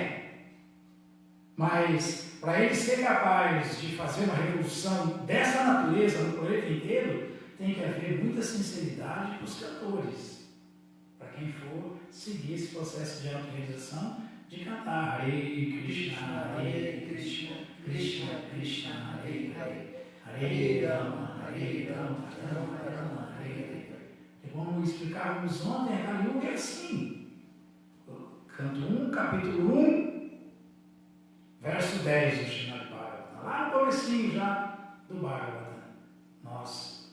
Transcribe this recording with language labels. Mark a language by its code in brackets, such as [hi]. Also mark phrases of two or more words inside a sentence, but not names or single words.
[pt] Mas, para ele ser capaz de fazer uma revolução dessa natureza no planeta inteiro, tem que haver muita sinceridade para os cantores, para quem for seguir esse processo de autorrealização, de cantar [sa] Hare Krishna, Krishna Krishna, Hare Hare, Hare Rama, Rama Rama, Hare Hare. [pt] E como explicávamos ontem, a Kali Yuga é assim. Canto 1, capítulo 1, verso 10 do Srimad Bhagavatam, lá no comecinho já do Bhagavatam. Nós